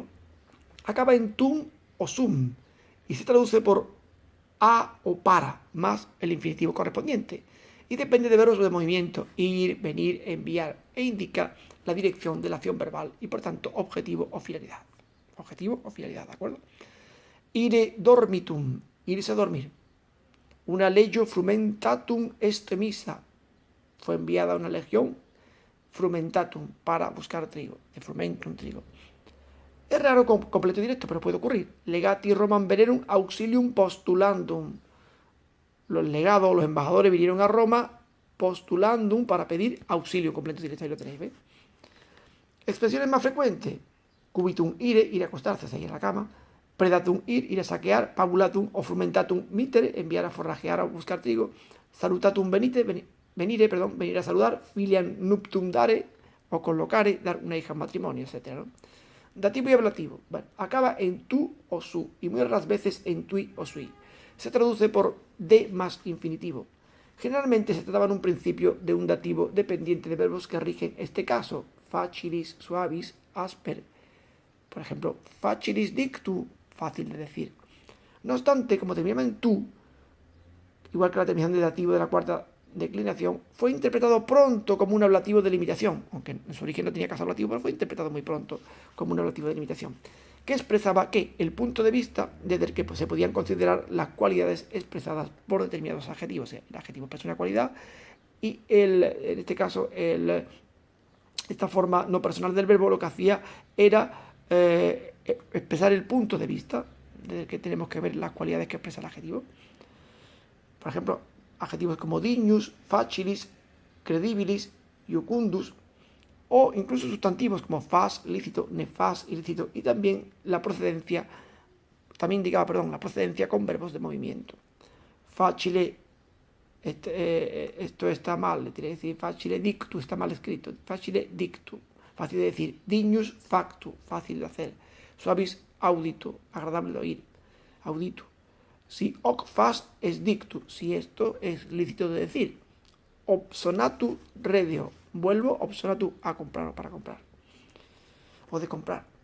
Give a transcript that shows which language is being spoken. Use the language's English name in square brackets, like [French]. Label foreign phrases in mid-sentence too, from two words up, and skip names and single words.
[Spanish] Acaba en tum o sum y se traduce por a o para, más el infinitivo correspondiente. Y depende de verbos de movimiento, ir, venir, enviar, e indica la dirección de la acción verbal y por tanto objetivo o finalidad. Objetivo o finalidad, ¿de acuerdo? [Latin] Ire dormitum, [Spanish] irse a dormir. [Latin] Una legio frumentatum est missa. [Spanish] Fue enviada una legión frumentatum para buscar trigo, de frumentum, trigo. Es raro con completo directo, pero puede ocurrir. [Latin] Legati Romam venerum auxilium postulandum. [Spanish] Los legados, los embajadores vinieron a Roma postulandum para pedir auxilio, completo directo. Ahí lo tenéis, ¿ves? Expresiones más frecuentes. [Latin] Cubitum ire, [Spanish] ir a acostarse, seguir en la cama. Predatum ir a saquear. [Latin] Pabulatum o frumentatum mitere, [Spanish] enviar a forrajear o buscar trigo. Salutatum venir a saludar. [Latin] Filiam nuptum dare o collocare, [Spanish] dar una hija en matrimonio, etc., ¿no? Dativo y ablativo. Bueno, acaba en tu o su y muy raras veces en tui o sui. Se traduce por de más infinitivo. Generalmente se trataba en un principio de un dativo dependiente de verbos que rigen este caso. [Latin] Facilis, suavis, asper. [Spanish] Por ejemplo, [Latin] facilis dictu, [Spanish] fácil de decir. No obstante, como terminaba en tu, igual que la terminación de dativo de la cuarta declinación, fue interpretado pronto como un ablativo de limitación, aunque en su origen no tenía caso ablativo, pero fue interpretado muy pronto como un ablativo de limitación, que expresaba que el punto de vista desde el que se podían considerar las cualidades expresadas por determinados adjetivos. O sea, el adjetivo expresa una cualidad y en este caso esta forma no personal del verbo lo que hacía era expresar el punto de vista desde el que tenemos que ver las cualidades que expresa el adjetivo. Por ejemplo, adjetivos como [Latin] dignus, facilis, credibilis, iucundus, [Spanish] o incluso sustantivos como fas, lícito, nefas, ilícito, y también la procedencia, la procedencia con verbos de movimiento. Facile, esto está mal, le tiene que decir [Latin] facile dictu, [Spanish] está mal escrito, [Latin] facile dictu, [Spanish] fácil de decir, [Latin] dignus factu, [Spanish] fácil de hacer, [Latin] suavis auditu, [Spanish] agradable de oír, auditu. [Latin] Si hoc fas es dictu, [Spanish] si esto es lícito de decir. [Latin] Obsonatu redeo, [Spanish] vuelvo obsonatu a comprar o para comprar. O de comprar.